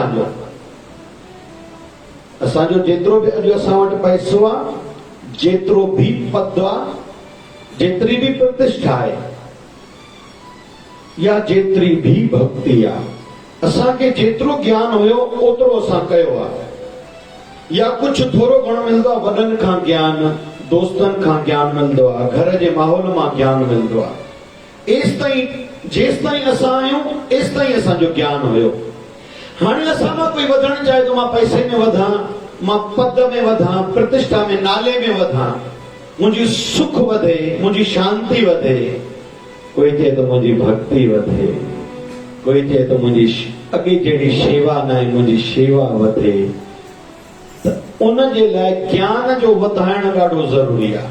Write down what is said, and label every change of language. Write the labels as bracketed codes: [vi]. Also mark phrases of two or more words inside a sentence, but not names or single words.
[sd] असांजो जेतिरो भी अॼु असां वटि पैसो आहे, जेतिरो भी पद आहे, जेतिरी भी प्रतिष्ठा आहे, या जेतिरी भी भक्ति आहे, असांखे जेतिरो ज्ञान हुयो ओतिरो असां कयो आहे। या कुछ थोरो घणो मिलंदो आहे, वॾनि खां ज्ञान, दोस्तनि खां ज्ञान मिलंदो आहे, घर जे माहौल मां ज्ञान मिलंदो आहे। जेसि ताईं असां आहियूं एसि ताईं असांजो ज्ञान हुयो। हाणे असां मां कोई वधणु चाहे तो मां पैसे में वधां, मां पद में वधां, प्रतिष्ठा में, नाले में वधां, मुंहिंजी सुख वधे, मुंहिंजी शांति वधे। कोई चए तो मुंहिंजी भक्ति वधे, कोई चए तो मुंहिंजी अॻे जहिड़ी शेवा न आहे, मुंहिंजी शेवा वधे। त उन जे लाइ ज्ञान जो वधाइण ॾाढो ज़रूरी आहे।